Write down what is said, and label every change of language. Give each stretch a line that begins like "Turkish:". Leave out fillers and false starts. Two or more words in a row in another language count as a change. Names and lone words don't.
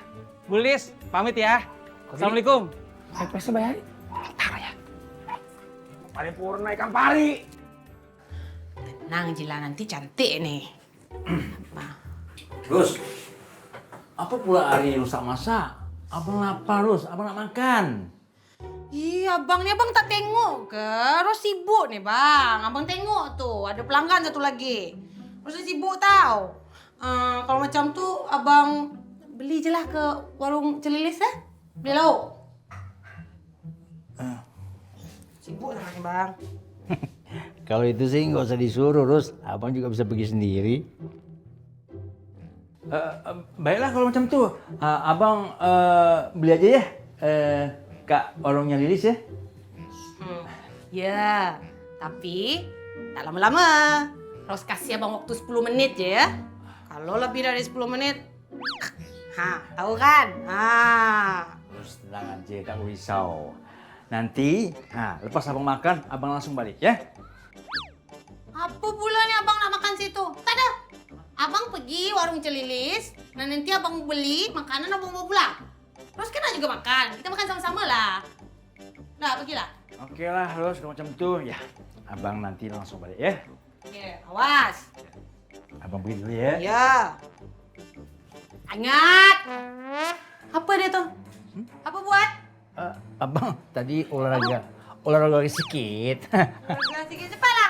Indonesian: Bu Lis, pamit ya. Assalamualaikum. Pepesnya bayarin. Ntar ya. Paripurna ikan pari. Tenang Jila, nanti cantik nih.
Malay: Rus, apa pula hari rusak masak? Abang lapar, Rus. Abang nak makan. Iya, abang nih abang tak tengok ke? Ros sibuk nih bang. Abang tengok tuh, ada pelanggan satu lagi. Ros sibuk tau. Kalau macam tuh abang beli je lah ke warung Celilis ya. Beli lauk. Sibuk lah nih bang.
Indonesian: Kalau itu sih nggak usah disuruh, Rus. Abang juga bisa pergi sendiri.
Malay: Baiklah kalau macam tuh.
Indonesian: Abang beli aja ya. Kak, warungnya Lilis ya.
Malay: Ya, tapi tak lama-lama. Ros kasih abang waktu 10 menit je ya. Kalau lebih dari 10 menit, tahu kan?
Indonesian: Terus tenang aja,
Malay: tak risau. Nanti, lepas abang makan, abang langsung balik ya. Apa pula nih abang nak makan situ? Tak ada. Abang pergi warung Celilis, dan nanti abang beli makanan abang bawa pulang.
Indonesian: Terus kita juga makan.
Malay: Kita makan sama-sama lah. Dah, pergilah. Oke lah, Rus, kalau macam tuh. Ya, abang nanti langsung balik ya. Oke, awas. Abang pergi dulu ya. Ya. Ingat. Apa dia tuh? Apa buat? Abang tadi olahraga sedikit. Olahraga sedikit cepatlah.